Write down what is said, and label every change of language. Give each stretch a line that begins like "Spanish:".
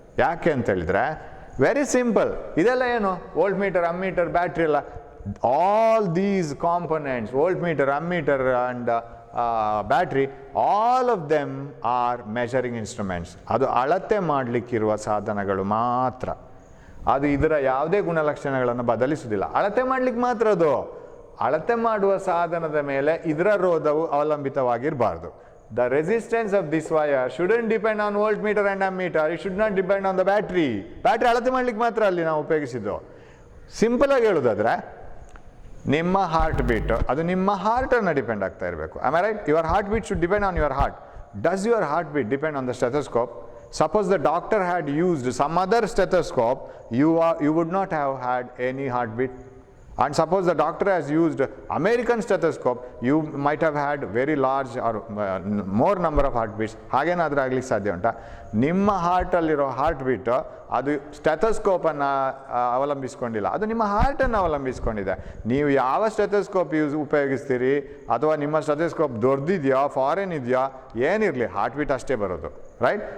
Kannada: ಯಾಕೆ ಅಂತೇಳಿದರೆ
English: Very simple.
Kannada: ಇದೆಲ್ಲ ಏನು
English: Volt meter, ammeter, battery ಎಲ್ಲ, all these components, volt meter, ammeter and battery, all of them are measuring instruments.
Kannada: ಅದು ಅಳತೆ ಮಾಡಲಿಕ್ಕಿರುವ ಸಾಧನಗಳು ಮಾತ್ರ. ಅದು ಇದರ ಯಾವುದೇ ಗುಣಲಕ್ಷಣಗಳನ್ನು ಬದಲಿಸುವುದಿಲ್ಲ, ಅಳತೆ ಮಾಡಲಿಕ್ಕೆ ಮಾತ್ರ. ಅದು ಅಳತೆ ಮಾಡುವ ಸಾಧನದ ಮೇಲೆ ಇದರ ರೋಧವು ಅವಲಂಬಿತವಾಗಿರಬಾರ್ದು.
English: The resistance of this wire shouldn't depend on voltmeter and ammeter. It should not depend on the battery.
Kannada: Battery ಅಳತೆ ಮಾಡ್ಲಿಕ್ಕೆ ಮಾತ್ರ ಅಲ್ಲಿ ನಾವು ಉಪಯೋಗಿಸಿದ್ದು. ಸಿಂಪಲ್ ಆಗಿ ಹೇಳೋದಾದ್ರೆ ನಿಮ್ಮ ಹಾರ್ಟ್ ಬೀಟ್ ಅದು ನಿಮ್ಮ ಹಾರ್ಟನ್ನು ಡಿಪೆಂಡ್ ಆಗ್ತಾ ಇರಬೇಕು.
English: Am I right? Your heart beat should depend on your heart. Does your heart beat depend on the stethoscope? Suppose the doctor had used some other stethoscope, you would not have had any heartbeat. And suppose the doctor has used American stethoscope, you might have had very large or more number of heartbeats.
Kannada: ಹಾಗೇನಾದರೂ ಆಗ್ಲಿಕ್ಕೆ ಸಾಧ್ಯ ಉಂಟಾ? ನಿಮ್ಮ ಹಾರ್ಟಲ್ಲಿರೋ heart beat ಅದು ಸ್ಟೆಥೋಸ್ಕೋಪನ್ನು ಅವಲಂಬಿಸ್ಕೊಂಡಿಲ್ಲ, ಅದು ನಿಮ್ಮ ಹಾರ್ಟನ್ನು ಅವಲಂಬಿಸ್ಕೊಂಡಿದೆ. ನೀವು ಯಾವ stethoscope ಉಪಯೋಗಿಸ್ತೀರಿ, ಅಥವಾ ನಿಮ್ಮ ಸ್ಟೆಥೋಸ್ಕೋಪ್ ದೊಡ್ಡದಿದೆಯಾ ಫಾರಿನ್ ಇದೆಯಾ ಏನಿರಲಿ, ಹಾರ್ಟ್ ಬೀಟ್ ಅಷ್ಟೇ ಬರೋದು. ರೈಟ್?